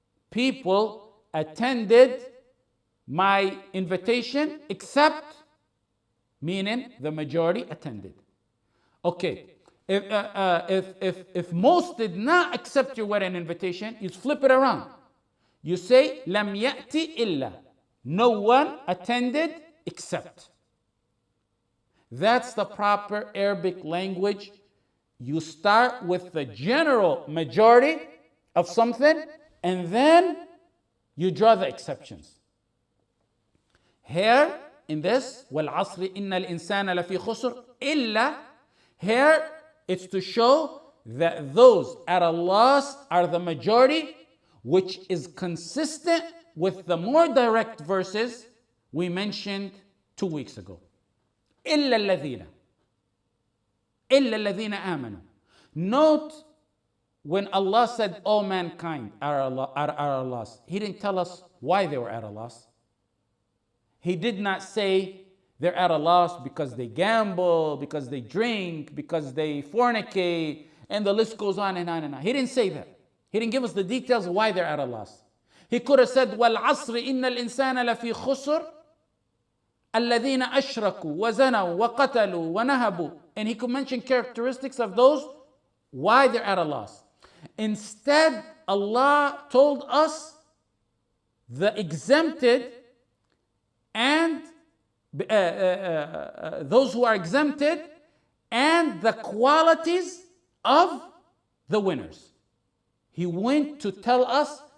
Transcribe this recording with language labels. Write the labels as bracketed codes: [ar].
[en] People attended my invitation except, meaning the majority attended. Okay. If most did not accept your wedding invitation, you flip it around. [ar] You say, لم يأتي إلا. [en] No one attended except. That's the proper Arabic language. You start with the general majority of something, and then you draw the exceptions. [ar] Here, in this, وَالْعَصْرِ إِنَّ الْإِنسَانَ لَفِي خُسْرٍ إِلَّا. [en] Here, it's to show that those at a loss are the majority, which is consistent with the more direct verses we mentioned 2 weeks ago. [ar] إِلَّا الَّذِينَ آمَنُوا. [en] Note when Allah said all mankind are at a loss, He didn't tell us why they were at a loss. He did not say they're at a loss because they gamble, because they drink, because they fornicate, and the list goes on and on and on. He didn't say that. He didn't give us the details of why they're at a loss. He could have said, وَالْعَصْرِ إِنَّ الْإِنسَانَ لَفِي خُسْرٍ الَّذِينَ أَشْرَكُوا وَزَنَوا وَقَتَلُوا وَنَهَبُوا. And he could mention characteristics of those, why they're at a loss. Instead, Allah told us the exempted and those who are exempted and the qualities of the winners. He went to tell us